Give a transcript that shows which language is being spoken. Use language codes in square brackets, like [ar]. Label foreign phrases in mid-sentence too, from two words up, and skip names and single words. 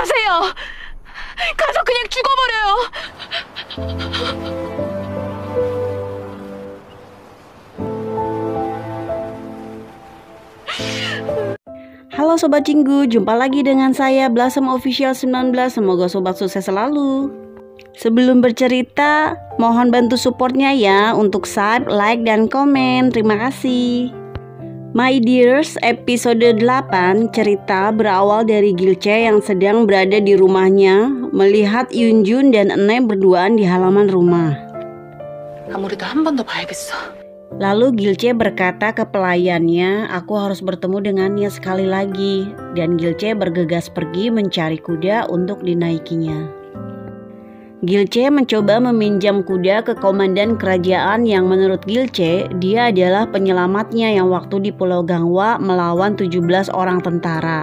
[ko] 죽어버려요. 가서 그냥 죽어버려요. [id] Halo Sobat Cinggu, jumpa lagi dengan saya Blossom Official 19. Semoga Sobat sukses selalu. Sebelum bercerita, mohon bantu supportnya ya untuk [en] subscribe, like, [id] dan komen. Terima kasih. [en] My dears, [id] episode 8 cerita berawal dari Gilce yang sedang berada di rumahnya melihat Yunjun dan Ene berduaan di halaman rumah. [ko] 아무래도 한 번 더 봐야겠어. [id] Lalu Gilce berkata ke pelayannya, aku harus bertemu dengannya sekali lagi. Dan Gilce bergegas pergi mencari kuda untuk dinaikinya. Gilce mencoba meminjam kuda ke komandan kerajaan yang menurut Gilce, dia adalah penyelamatnya yang waktu di Pulau Gangwa melawan 17 orang tentara.